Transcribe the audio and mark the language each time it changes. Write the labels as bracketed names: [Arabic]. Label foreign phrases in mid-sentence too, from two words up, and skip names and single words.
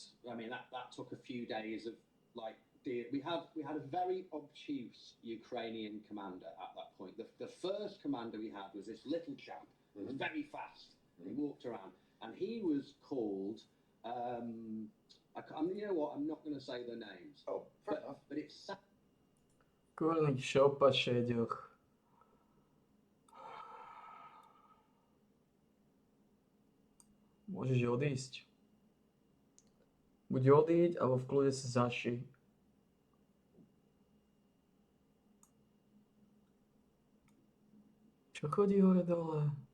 [English] I mean, that took a few days of like. We had a very obtuse Ukrainian commander at that point. The first commander we had was this little chap. He was very fast. He walked around, and he was called. You know what? I'm not going to say their names. Oh, fair enough. But it's [Slovak] Kurník šopa šeďoch. Môžeš odísť. Buď odíď, alebo v kľude sa zaši. Čo chodí hore dole?